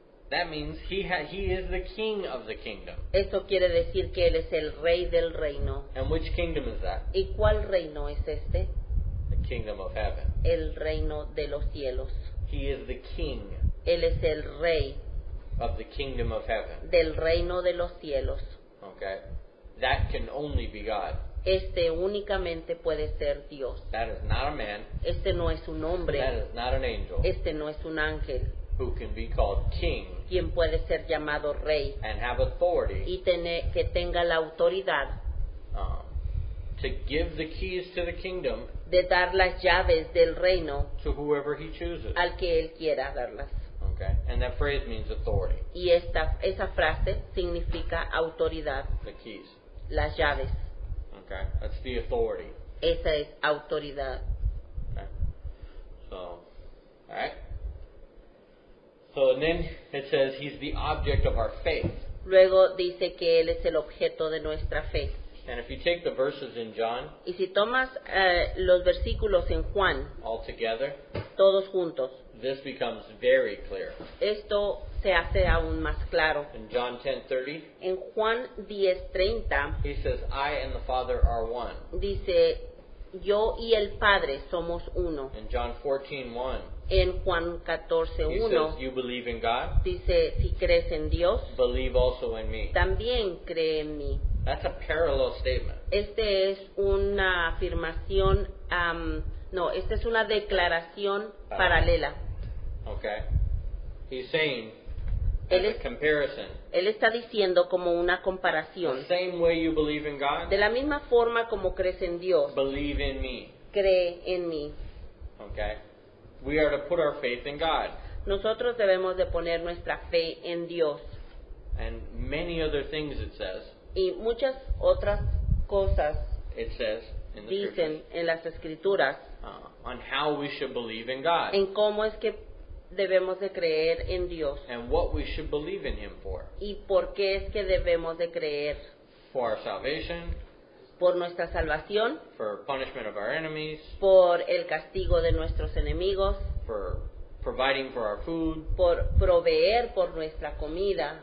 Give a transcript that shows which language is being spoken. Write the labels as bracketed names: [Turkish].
[English] That means he is the king of the kingdom. [Spanish] Eso quiere decir que Él es el rey del reino. [English] And which kingdom is that? [Spanish] ¿Y cuál reino es este? [English] The kingdom of heaven. [Spanish] El reino de los cielos. [English] He is the king [Spanish] Él es el rey [English] of the kingdom of heaven. [Spanish] del reino de los cielos. [English] Okay. That can only be God. [Spanish] Este únicamente puede ser Dios. [English] That is not a man. [Spanish] Este no es un [English] That [Spanish] hombre. [English] is not an angel [Spanish] Este no es un ángel. [English] who can be called king [Spanish] Quien puede ser llamado rey [English] and have authority [Spanish] y que tenga la autoridad [English] to give the keys to the kingdom [Spanish] de dar las llaves del reino [English] to whoever he chooses. [Spanish] al que Él quiera darlas. [English] Okay. And that phrase means authority. [Spanish] Y esa frase significa autoridad, [English] The keys. [Spanish] las llaves. [English] Okay. That's the authority. [Spanish] Esa es autoridad. [English] Okay. So, alright. So, and then it says he's the object of our faith. [Spanish] Luego dice que Él es el objeto de nuestra fe. [English] And if you take the verses in John [Spanish] Y si tomas los versículos en Juan, [English] all together, [Spanish] todos juntos, [English] this becomes very clear. [Spanish] esto se hace aún más claro. [English] In John 10:30, [Spanish] En Juan 10:30 [English] he says, I and the Father are one. [Spanish] dice, yo y el Padre somos uno. [English] In John 14:1, [Spanish] En Juan [English] he [Spanish] 14:1 [English] says, you believe in God, [Spanish] dice, si crees en Dios, [English] believe also in me. [Spanish] también cree en mí. [English] That's a parallel statement. [Spanish] Este es una afirmación, esta es una declaración paralela. [English] Okay? He's saying, [Spanish] Él [English] as a comparison, [Spanish] Él está diciendo como una [English] the [Spanish] comparación. [English] same way you believe in God, [Spanish] De la misma forma como crees en Dios, [English] believe in me. [Spanish] cree en mí. [English] Okay? We are to put our faith in God. [Spanish] Nosotros debemos de poner nuestra fe en Dios. [English] And many other things it says. [Spanish] Y muchas otras cosas [English] It says in the [Spanish] dicen [English] scriptures [Spanish] en las escrituras [English] on how we should believe in God [Spanish] en cómo es que debemos de creer en Dios [English] and what we should believe in Him for. [Spanish] y por qué es que debemos de creer [English] For our salvation, [Spanish] por nuestra salvación, [English] for punishment of our enemies, [Spanish] por el castigo de nuestros enemigos, [English] for providing for our food, [Spanish] por proveer por nuestra comida,